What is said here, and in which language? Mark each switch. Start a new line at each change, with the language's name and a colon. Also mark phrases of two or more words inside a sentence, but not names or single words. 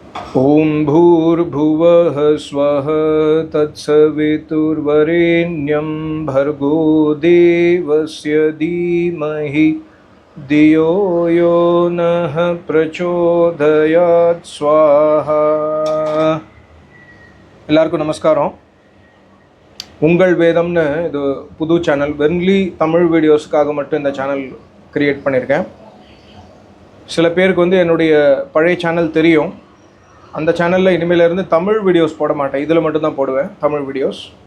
Sanskrit: ॐ भूर्भुवः स्वः तत्सवितुर्वरेण्यं भर्गो देवस्य धीमहि धियो यो नः प्रचोदयात् स्वाहा.
Tamil: எல்லாருக்கும் நமஸ்காரம். உங்கள் வேதம்னு இது புது சேனல், வென்லி தமிழ் வீடியோஸுக்காக மட்டும் இந்த சேனல் கிரியேட் பண்ணியிருக்கேன். சில பேருக்கு என்னுடைய பழைய சேனல் தெரியும். அந்த சேனலில் இனிமேலேருந்து தமிழ் வீடியோஸ் போட மாட்டேன், இதில் மட்டும்தான் போடுவேன் தமிழ் வீடியோஸ்.